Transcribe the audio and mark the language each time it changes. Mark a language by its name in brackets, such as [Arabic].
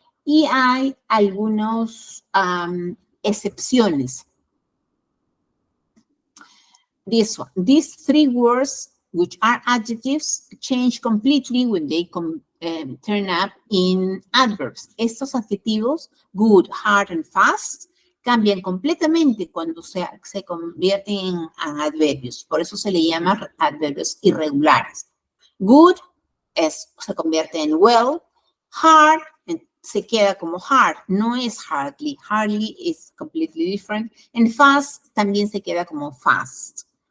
[Spanish] Y hay algunas excepciones. [English] This one. These three words, which are adjectives, change completely when they turn up in adverbs. [Spanish] Estos adjetivos, good, hard, and fast, cambian completamente cuando se convierten en adverbios. Por eso se le llama adverbios irregulares. Good se convierte en well. Hard se queda como hard. No es hardly. [English] Hardly is completely different. [Spanish] And fast también se queda como fast.